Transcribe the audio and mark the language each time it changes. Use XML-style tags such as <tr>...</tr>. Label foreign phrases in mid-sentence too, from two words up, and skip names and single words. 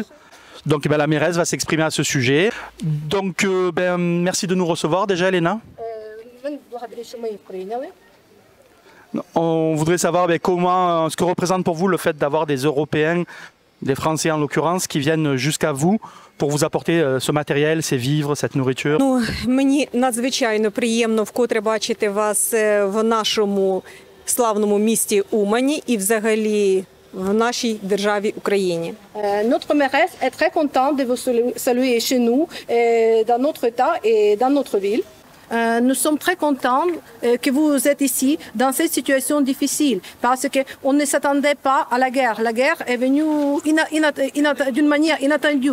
<fr>Donc la mairesse va s'exprimer à ce sujet. Donc merci de nous recevoir déjà, Elena. On voudrait savoir comment, ce que représente pour vous le fait d'avoir des Européens, des Français en l'occurrence, qui viennent jusqu'à vous pour vous apporter ce matériel, ces vivres, cette nourriture.</fr> <uk>Ну, мені надзвичайно приємно вкотре бачити вас в нашому славному місті Умані і взагалі в нашій державі Україні.</uk> <fr>Notre mairesse est très contente de vous saluer chez nous, dans notre État et dans notre ville. Nous sommes très contents que vous êtes ici dans cette situation difficile parce qu'on ne s'attendait pas à la guerre. La guerre est venue d'une manière inattendue.</fr>